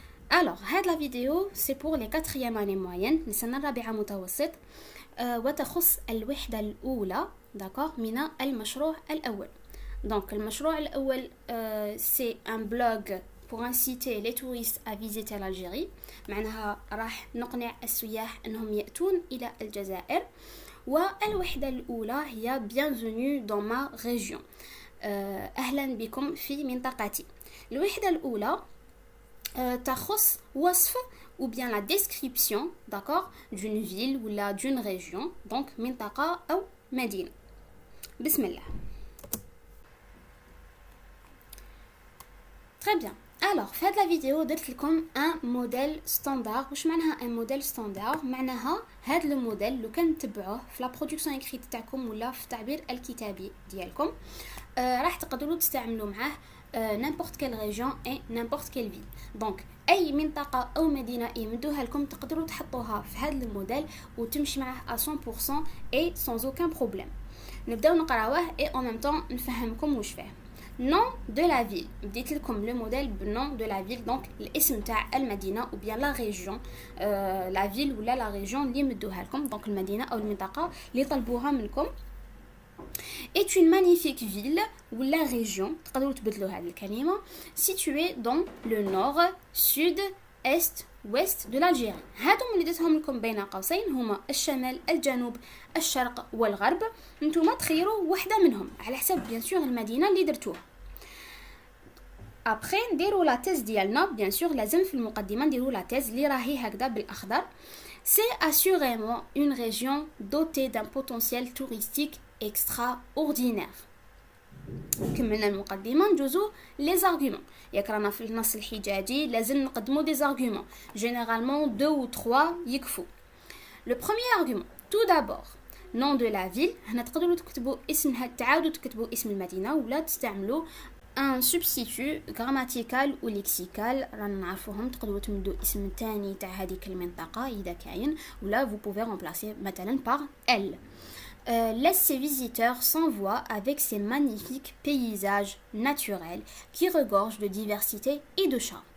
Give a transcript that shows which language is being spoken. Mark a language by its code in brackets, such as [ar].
[fr] Alors, هاد la vidéo c'est pour les 4e année moyenne, [ar] لسنة الرابعة متوسط, وتخص الوحدة الأولى, [fr] d'accord, [ar] من المشروع الأول. [fr] Donc, [ar] المشروع الأول [fr] c'est un blog pour inciter les touristes à visiter l'Algérie. [ar] معناها راح نقنع السياح أنهم يأتون إلى الجزائر. والوحدة الأولى هي [fr] bienvenue dans ma région. [ar] أهلا بكم في منطقتي. الوحدة الأولى تخص وصف [fr] ou bien la description, d'accord, d'une ville ou d'une région. [ar] Donc منطقة أو مدينة. بسم الله. [fr] Très bien. Alors, [ar] في هذه [fr] la vidéo [ar] درت لكم [fr] un modèle standard. [ar] واش معناها [fr] un modèle standard؟ [ar] معناها هذا الموديل لو كان نتبعوه في [fr] لا برودكسيون اكريت [ar] تاعكم ولا في التعبير الكتابي ديالكم راح تقدروا تستعملوا معاه [fr] n'importe quelle région et n'importe quelle ville. [ar] Donc اي منطقه او مدينه يمدوها لكم تقدروا تحطوها في هذا الموديل وتمشي معاه [fr] à 100% et sans aucun problème. [ar] نبداو نقراوه [fr] et en même temps [ar] نفهمكم واش فيه. [fr] Nom de la ville. [ar] بديت لكم [fr] le modèle nom de la ville, donc [ar] الاسم تاع المدينة [fr] ou bien la région, la ville ou la région [ar] اللي مدوها لكم. [fr] Donc [ar] المدينة أو المنطقة اللي طلبوها منكم [fr] est une magnifique ville ou la région, [ar] تقدروا تبدلوا هذه الكلمة, [fr] située dans le nord, sud, est, ouest de l'Algérie. [ar] هادو اللي درتهم لكم بين قوسين هما الشمال, الجنوب, الشرق والغرب. نتوما تخيروا واحدة منهم على حسب bien sûr المدينة اللي درتوها. Après نديروا لا تيز ديالنا, bien sûr لازم في المقدمة نديروا لا تيز اللي راهي هكذا بالأخضر. [fr] C'est assurément une région dotée d'un potentiel touristique extraordinaire. [ar] كملنا المقدمة نجوزو les arguments. ياك رانا في النص الحجاجي لازم نقدمو des arguments. [fr] Généralement 2 ou 3 يكفو. Le premier argument, tout d'abord, nom de la ville. [ar] هنا تقدروا تكتبوا اسمها, تعاودوا تكتبوا اسم المدينة ولا تستعملوا [fr] un substitut grammatical ou lexical. [ar] رانا نعرفوهم, تقدروا تمدوا اسم تاني تاع هذيك المنطقة إذا كاين, ولا [fr] vous pouvez remplacer [ar] مثلا [fr] par elle. Laisse ses visiteurs sans voix avec ses magnifiques paysages naturels qui regorgent de diversité et de charme.